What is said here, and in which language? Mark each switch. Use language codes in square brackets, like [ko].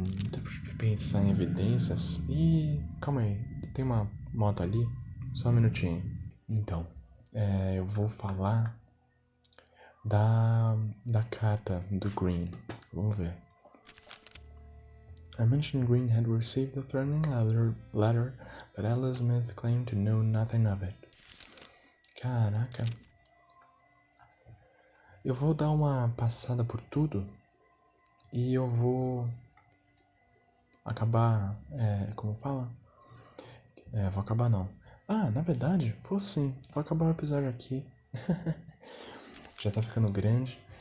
[pt] Deixa eu pensar em evidências. Calma aí, tem uma moto ali? Só um minutinho. Então, eu vou falar da carta do Green. Vamos ver. [en] I mentioned Green had received a threatening letter, but Ella Smith claimed to know nothing of it. [pt] Caraca. Eu vou dar uma passada por tudo e eu vou acabar, como fala? Vou acabar não. Na verdade, vou sim. Vou acabar o episódio aqui. Já tá ficando grande.